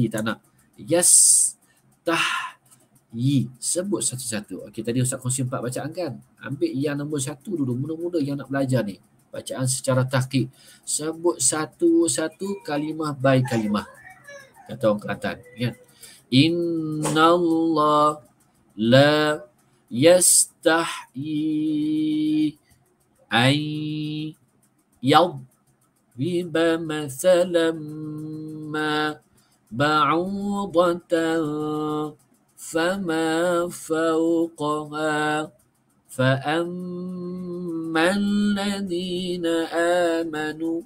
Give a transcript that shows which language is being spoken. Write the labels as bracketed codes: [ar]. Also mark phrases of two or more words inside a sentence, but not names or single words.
[ms] Tak nak. Yastahyi. Sebut satu-satu. Okey, tadi Ustaz kongsi 4 bacaan kan. Ambil yang nombor 1 dulu. Muda-muda yang nak belajar ni. Bacaan secara tahqiq. Sebut satu-satu kalimah by kalimah. Kata orang Kelantan. Ingat. [ar] إن الله لا يستحيي أن يضرب مثلا ما بعوضة فما فوقها فأما الذين آمنوا.